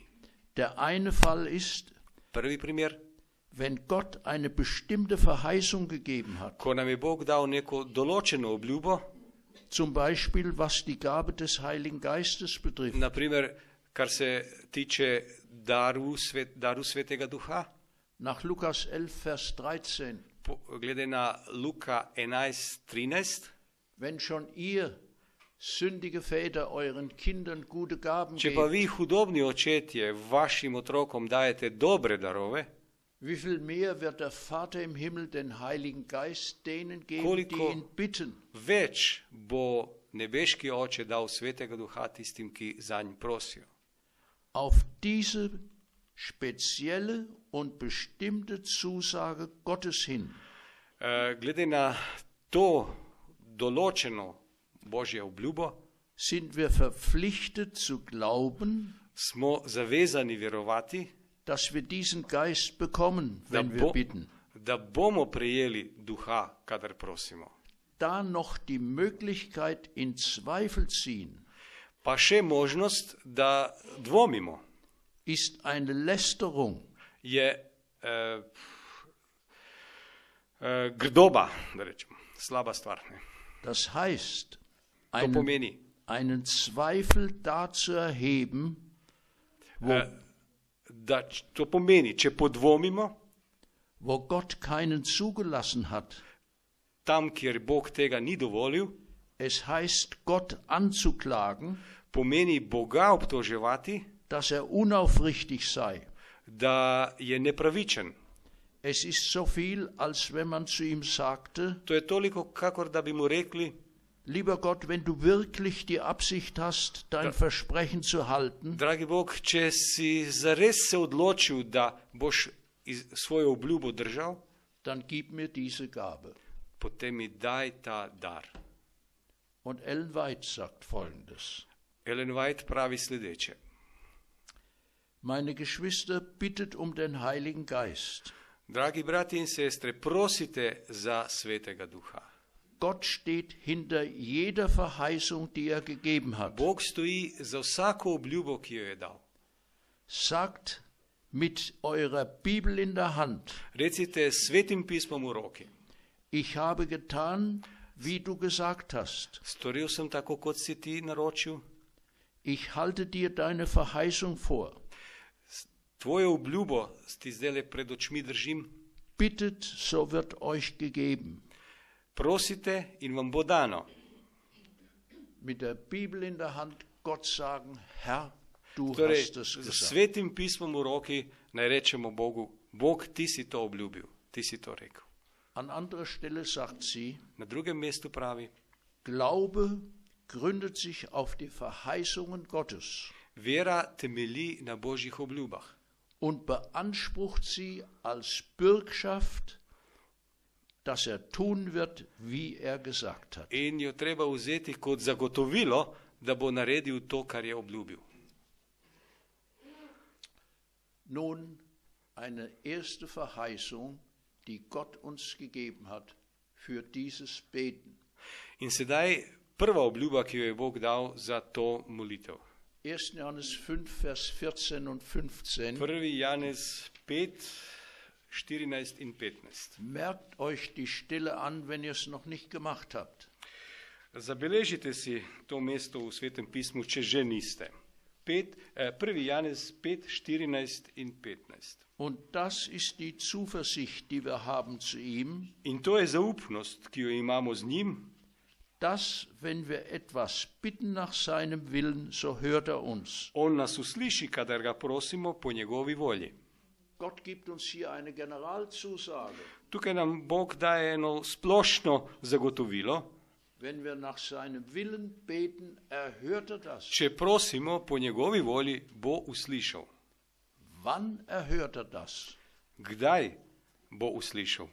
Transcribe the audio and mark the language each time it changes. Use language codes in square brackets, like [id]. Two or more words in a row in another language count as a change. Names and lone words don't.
[de] Der eine Fall ist, [sl] Prvi primer, [de] wenn Gott eine bestimmte Verheißung gegeben hat, [sl] ko nam je Bog dal neko določeno obljubo, [de] zum Beispiel was die Gabe des Heiligen Geistes betrifft. [sl] naprimer, kar se tiče daru Svetega Duha, [de] Nach Lukas 11, Vers 13, [sl] glede na Luka 11:13, [de] wenn schon ihr sündige Väter euren Kindern gute Gaben [sl] če pa [de] gebt, [sl] vi hudobni očetje vašim otrokom dajete dobre darove, [de] wie viel mehr wird der Vater im Himmel den Heiligen Geist denen geben, [sl] Koliko- [de] die ihn bitten? [sl] več bo nebeški oče dal Svetega Duha tistim, ki zanj prosijo. [de] Auf diese spezielle und bestimmte Zusage Gottes hin [sl] Glede na to določeno Božje obljubo, [de] sind wir verpflichtet zu glauben, [sl] smo zavezani verovati, [de] dass wir diesen Geist bekommen, wenn wir bitten. [sl] da bomo prejeli Duha, kadar prosimo. [de] da noch die Möglichkeit in Zweifel ziehen, [sl] pa še možnost, da dvomimo, [de] ist eine Lästerung. [sl] je grdoba, da rečemo, slaba stvar. Ne. [de] Das heißt, [sl] To pomeni, [de] einen Zweifel da zu erheben, [sl] to pomeni, če podvomimo, [de] wo Gott keinen zugelassen hat. [sl] tam, kjer Bog tega ni dovolil, [de] Es heißt, Gott anzuklagen, [sl] pomeni Boga obtoževati, [de] dass unaufrichtig sei. [sl] da je nepravičen. [de] Es ist so viel, als wenn man zu ihm sagte, [sl] To je toliko, kakor da bi mu rekli, [de] lieber Gott, wenn du wirklich die Absicht hast, dein Versprechen zu halten, [sl] dragi Bog, če si zares se odločil, da boš svojo obljubo držal, [de] dann gib mir diese Gabe. [sl] potem mi daj ta dar. [de] Und Ellen White sagt Folgendes: [sl] Ellen White pravi sledeče. [de] Meine Geschwister, bittet um den Heiligen Geist. [sl] Dragi brati in sestre, prosite za Svetega Duha. [de] Gott steht hinter jeder Verheißung, die er gegeben hat. [sl] Bog stoji za vsako obljubo, ki jo je dal. [de] Sagt mit eurer Bibel in der Hand: [sl] Recite s Svetim pismom v roki. [de] Ich habe getan, wie du gesagt hast. [sl] Storil sem tako, kot si ti naročil. [de] Ich halte dir deine Verheißung vor. [sl] Tvojo obljubo ti zdaj pred očmi držim. [de] Bittet, so wird euch gegeben. [sl] Prosite in vam bo dano. [de] Mit der Bibel in der Hand Gott sagen: Herr, du [sl] Torej, [de] hast es [sl] s [de] gesagt. [sl] Svetim pismom v roki naj rečemo Bogu, Bog, ti si to obljubil, ti si to rekel. [de] An anderer Stelle sagt sie: [sl] Na drugem mestu pravi, [de] Glaube gründet sich auf die Verheißungen Gottes [sl] vera temelji na Božjih obljubah [de] und beansprucht sie als Bürgschaft, dass tun wird, wie gesagt hat. [sl] in jo treba vzeti kot zagotovilo, da bo naredil to, kar je obljubil. [de] Nun eine erste Verheißung, die Gott uns gegeben hat für dieses Beten. [sl] In sedaj prva obljuba, ki jo je Bog dal za to molitev. [de] 1. Johannes 5, Vers 14 und 15. [sl] 1. Janez 5, 14 in 15. [de] Merkt euch die Stelle an, wenn ihr es noch nicht gemacht habt. [sl] Zabeležite si to mesto v Svetem pismu, če že niste. 1. Janez 5, 14 in 15. [de] Und das ist die Zuversicht, die wir haben zu ihm, [sl] In to je zaupnost, ki jo imamo z njim, [de] dass, wenn wir etwas bitten nach seinem Willen, so hört uns. [sl] on nas usliši, kadar ga prosimo po njegovi volji. [de] Gott gibt uns hier eine Generalzusage. [sl] Tukaj nam Bog daje eno splošno zagotovilo. [de] Wenn wir nach seinem Willen beten, hört das. [sl] Če prosimo po njegovi volji, bo uslišal. [de] Wann hört das? [sl] Kdaj bo uslišal?